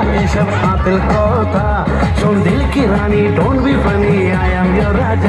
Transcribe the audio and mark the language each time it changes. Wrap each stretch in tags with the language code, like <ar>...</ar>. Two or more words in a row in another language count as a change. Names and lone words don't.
<hi>सब दिल खोता सुन दिल की रानी</hi> <en>don't be funny I am your</en> <hi>राजा</hi>